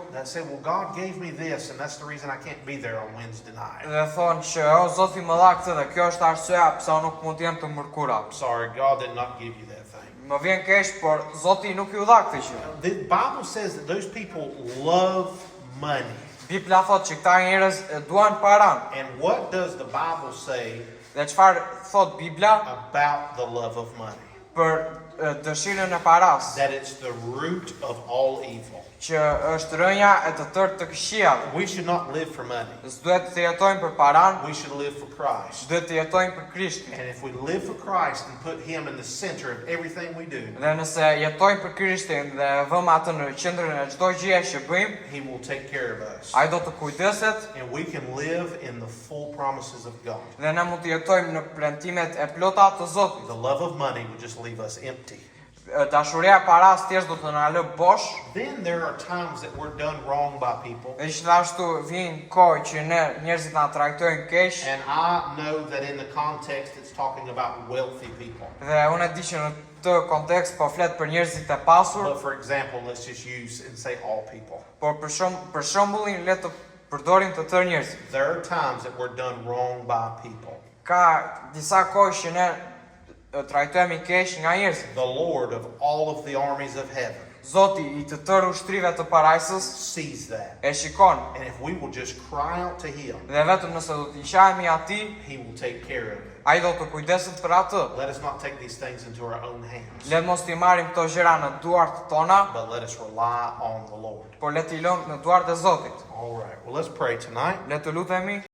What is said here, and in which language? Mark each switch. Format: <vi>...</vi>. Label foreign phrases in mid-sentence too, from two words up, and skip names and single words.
<en>that say, well, God gave me this, and that's the reason I can't be there on Wednesday night.</en> <sq>dhe thonë që o Zoti më dha këtë dhe kjo është arsyeja pse unë nuk mund të jem të mërkura.</sq> <en>I'm sorry, God did not give you that thing.</en> <sq>Më vjen keq, por Zoti nuk ju dha këtë gjë.</sq> <en>The Bible says that those people love money.</en> <sq>Bibla thot që këta njerëz e duan paran.</sq> <en>And what does the Bible say</en> <sq>Dhe çfarë thot Bibla</sq> <en>about the love of money?</en> <sq>për dëshirën e paras,</sq> <en>That it's the root of all evil.</en> <sq>që është rënja e të tërë të këqijave.</sq> <en>We should not live for money.</en> <sq>S'duhet të jetojmë për paran,</sq> <en>We should live for Christ.</en> <sq>duhet të jetojmë për Krishtin.</sq> <en>And if we live for Christ and put Him in the center of everything we do,</en> <sq>Dhe nëse jetojmë për Krishtin dhe vëmë atë në qendrën e çdo gjëje që bëjmë,</sq> <en>He will take care of us.</en> <sq>ai do të kujdeset</sq> <en>And we can live in the full promises of God.</en> <sq>dhe ne mund të jetojmë në premtimet e plota të Zotit.</sq> <en>The love of money would just leave us empty.</en> <sq>Dashuria e paras thjesht do të na lë bosh.</sq> <en>Then there are times that we're done wrong by people.</en> <sq>Dhe gjithashtu vjen kohë që ne njerëzit na trajtojnë keq.</sq> <en>And I know that in the context it's talking about wealthy people.</en> <sq>Dhe unë e di që në të kontekst po flet për njerëzit e pasur,</sq> <en>But for example, let's just use and say all people.</en> <sq>por për shembullin le të përdorim të tërë njerëzit.</sq> <en>There are times that we're done wrong by people.</en> <sq>Ka disa kohë që ne trajtohemi keq nga njerëzit.</sq> <en>The Lord of all of the armies of heaven</en> <sq>Zoti I të tërë ushtrive të parajsës</sq> <en>sees that.</en> <sq>e shikon.</sq> <en>And if we will just cry out to Him,</en> <sq>Dhe vetëm nëse do të qajemi atij,</sq> <en>He will take care of it.</en> <sq>ai do të kujdeset për atë.</sq> <en>Let us not take these things into our own hands,</en> <sq>Le mos t'i marrim këto gjëra në duart tona,</sq> <en>but let us rely on the Lord.</en> <sq>por le t'i lëmë në duart e Zotit.</sq> <en>All right, well, let's pray tonight.</en> <sq>Le të lutemi.</sq>